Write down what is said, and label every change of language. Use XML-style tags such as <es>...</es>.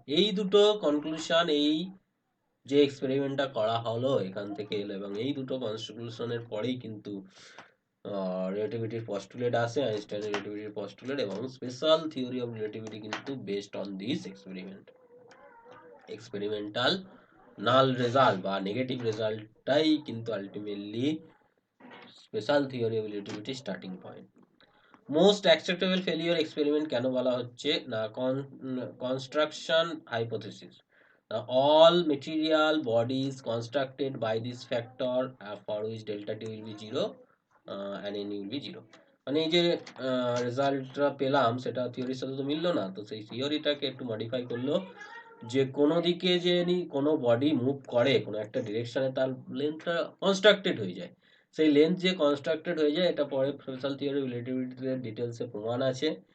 <bn>এই দুটো কনক্লুশন, এই যে এক্সপেরিমেন্টটা করা হলো এখান থেকে এলো, এবং এই দুটো কনক্লুশনের পরেই কিন্তু রিলেটিভিটির পস্টুলেট আসে, আইনস্টাইনের রিলেটিভিটির পস্টুলেট, এবং স্পেশাল থিওরি অফ রিলেটিভিটি কিন্তু based on this experiment. Experimental null result বা নেগেটিভ রেজাল্টটাই কিন্তু ultimately special theory of relativity starting point.</bn> <en>most acceptable failure experiment</en> <bn>কেন বলা হচ্ছে না,</bn> <en>Construction hypothesis, all material bodies constructed by this factor for which delta t will be 0 and n will be 0।</en> <bn>মানে এই যে রেজাল্টটা পেলাম সেটা থিওরির সাথে তো মিললো না, তো সেই থিওরিটাকে একটু মডিফাই করলো যে কোনো দিকে যে কোনো বডি মুভ করে কোনো একটা ডিরেকশনে, তার লেন্থটা কনস্ট্রাক্টেড হয়ে যায়। সেই লেন্থ যে কনস্ট্রাক্টেড হয়ে যায় এটা পরে স্পেশাল থিওরি রিলেটিভিটিতে ডিটেলসে প্রমাণ আছে।</bn>